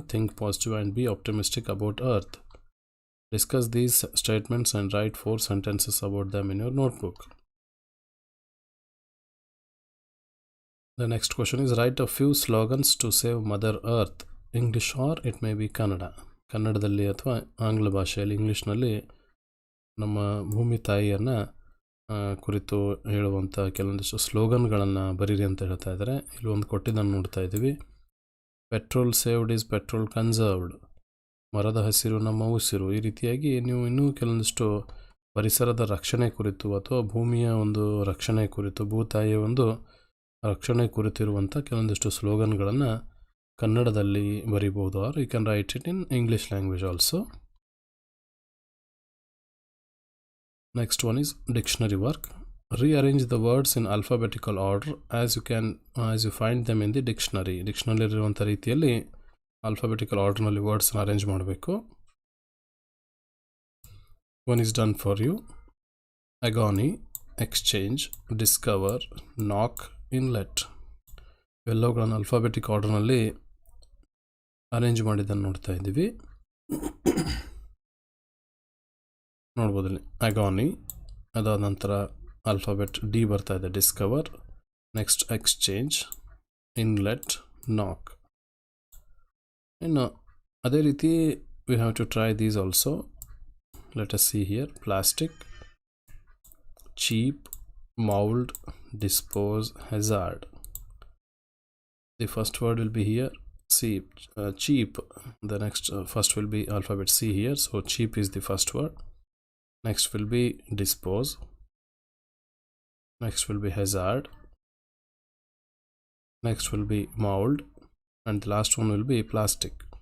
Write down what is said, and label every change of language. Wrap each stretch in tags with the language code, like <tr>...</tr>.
<en>Think positive and be optimistic about Earth. Discuss these statements and write 4 sentences about them in your notebook. The next question is write a few slogans to save Mother Earth. English or it may be Kannada.</en> <kn>ಕನ್ನಡದಲ್ಲಿ ಅಥವಾ ಆಂಗ್ಲ ಭಾಷೆಯಲ್ಲಿ ಇಂಗ್ಲೀಷ್ನಲ್ಲಿ ನಮ್ಮ ಭೂಮಿ ತಾಯಿಯನ್ನು ಕುರಿತು ಹೇಳುವಂಥ ಕೆಲವೊಂದಿಷ್ಟು ಸ್ಲೋಗನ್ಗಳನ್ನು ಬರೀರಿ ಅಂತ ಹೇಳ್ತಾ ಇದ್ದಾರೆ. ಇಲ್ಲಿ ಒಂದು ಕೊಟ್ಟಿದ್ದನ್ನು ನೋಡ್ತಾ ಇದ್ದೀವಿ.</kn> <en>Petrol saved is petrol conserved.</en> <kn>ಮರದ ಹಸಿರು ನಮ್ಮ ಉಸಿರು. ಈ ರೀತಿಯಾಗಿ ನೀವು ಇನ್ನೂ ಕೆಲವೊಂದಿಷ್ಟು ಪರಿಸರದ ರಕ್ಷಣೆ ಕುರಿತು ಅಥವಾ ಭೂಮಿಯ ಒಂದು ರಕ್ಷಣೆ ಕುರಿತು, ಭೂತಾಯಿಯ ಒಂದು ರಕ್ಷಣೆ ಕುರಿತಿರುವಂಥ ಕೆಲವೊಂದಿಷ್ಟು ಸ್ಲೋಗನ್ಗಳನ್ನು ಕನ್ನಡದಲ್ಲಿ ಬರಿಬೋದು.</kn> <en>Or you can write it in English language also. Next one is dictionary work. Rearrange the words in alphabetical order as you find them in the dictionary.</en> <kn>Dictionary ಇರುವಂಥ ರೀತಿಯಲ್ಲಿ alphabetical order ನಲ್ಲಿ words ಅರೇಂಜ್ ಮಾಡಬೇಕು.</kn> <en>One is done for you. Agony, exchange, discover, knock, inlet.</en> <kn>ಎಲ್ಲವುಗಳನ್ನು alphabetic order ನಲ್ಲಿ arrange ಮಾಡಿದ್ದನ್ನು ನೋಡ್ತಾ ಇದ್ದೀವಿ. ನೋಡ್ಬೋದು ಇಲ್ಲಿ ಅಗಾನಿ, ಅದಾದ ನಂತರ ಆಲ್ಫಾಬೆಟ್ ಡಿ ಬರ್ತಾ ಇದೆ, ಡಿಸ್ಕವರ್, ನೆಕ್ಸ್ಟ್ ಎಕ್ಸ್ಚೇಂಜ್, ಇನ್ಲೆಟ್, ನಾಕ್. ಇನ್ನು ಅದೇ ರೀತಿ</kn> <en>We have to try these also. Let us see here. Plastic, cheap, mould, dispose, hazard. The first word will be here cheap. The next first will be alphabet C here, so cheap is the first word. Next will be dispose. Next will be hazard. Next will be mold, and the last one will be plastic.</en>